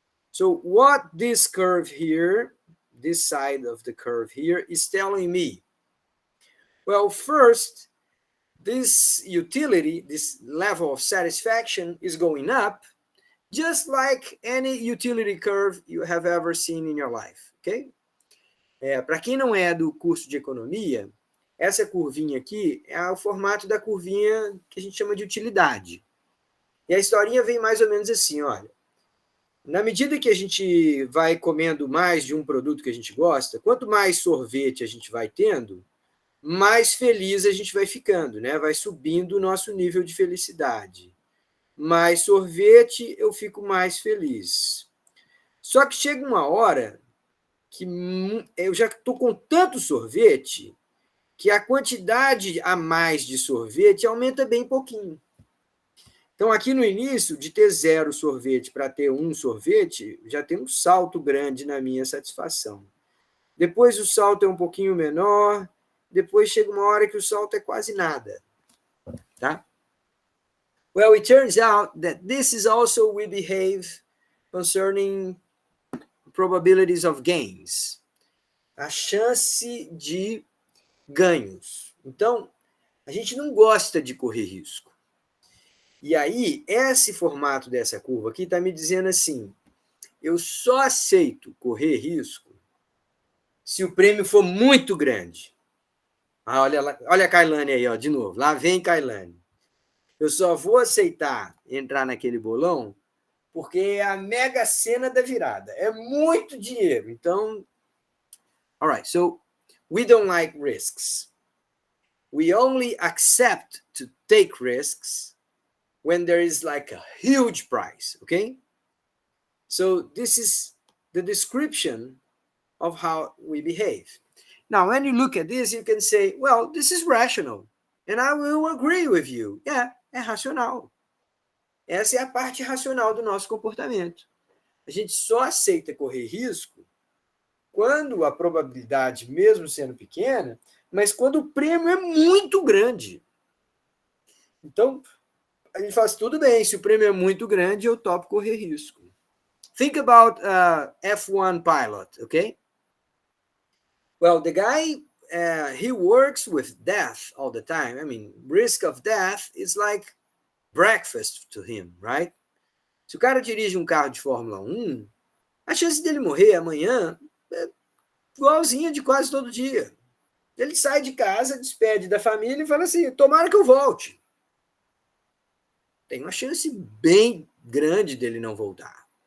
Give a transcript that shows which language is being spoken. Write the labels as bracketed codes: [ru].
[en] So what this curve here, this side of the curve here, is telling me? Well, first, this utility, this level of satisfaction is going up, just like any utility curve you have ever seen in your life, okay? [pt] Para quem não é do curso de economia, essa curvinha aqui é o formato da curvinha que a gente chama de utilidade. E a historinha vem mais ou menos assim, olha. Na medida que a gente vai comendo mais de um produto que a gente gosta, quanto mais sorvete a gente vai tendo, mais feliz a gente vai ficando, né? Vai subindo o nosso nível de felicidade. Mais sorvete, eu fico mais feliz. Só que chega uma hora que eu já estou com tanto sorvete que a quantidade a mais de sorvete aumenta bem pouquinho. Então, aqui no início, de ter 0 sorvete para ter 1 sorvete, já tem um salto grande na minha satisfação. Depois o salto é um pouquinho menor, depois chega uma hora que o salto é quase nada. Tá? [en] Well, it turns out that this is also we behave concerning probabilities of gains. [pt] A chance de ganhos. Então, a gente não gosta de correr risco. E aí, esse formato dessa curva aqui está me dizendo assim, eu só aceito correr risco se o prêmio for muito grande. Ah, olha a Kailane aí, ó, de novo. Lá vem Kailane. Eu só vou aceitar entrar naquele bolão porque é a mega sena da virada. É muito dinheiro. Então, [en] all right. So, we don't like risks. We only accept to take risks when there is like a huge price, okay? So this is the description of how we behave. Now, when you look at this, you can say, well, this is rational. And I will agree with you. [pt] É racional. Essa é a parte racional do nosso comportamento. A gente só aceita correr risco quando a probabilidade, mesmo sendo pequena, mas quando o prêmio é muito grande. Então, a gente fala assim, tudo bem, se o prêmio é muito grande, eu topo correr risco. [en] Think about F1 pilot, okay? Well, the guy, he works with death all the time. I mean, risk of death is like breakfast to him, right? [pt] Se o cara dirige um carro de Fórmula 1, a chance dele morrer amanhã é igualzinha de quase todo dia. Ele sai de casa, despede da família e fala assim, tomara que eu volte. Tem uma chance bem grande dele não voltar.